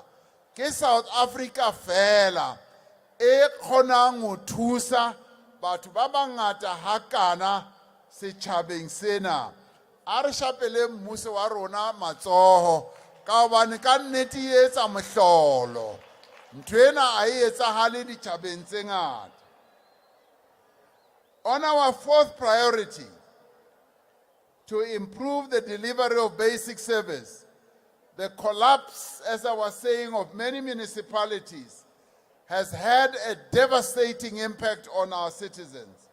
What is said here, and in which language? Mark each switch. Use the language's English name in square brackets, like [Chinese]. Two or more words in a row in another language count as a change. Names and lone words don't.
[Southern Sotho] Ke South Africa fela e kgonang ho thusa batho ba bangata hakana setjhabeng sena. A re shapele mmuso wa rona matsoho ka hobane ka nnete e etsa mohlolo. Ntwena a etsahale ditjhabeng tse ngata. [English] On our fourth priority, to improve the delivery of basic service, the collapse, as I was saying, of many municipalities has had a devastating impact on our citizens.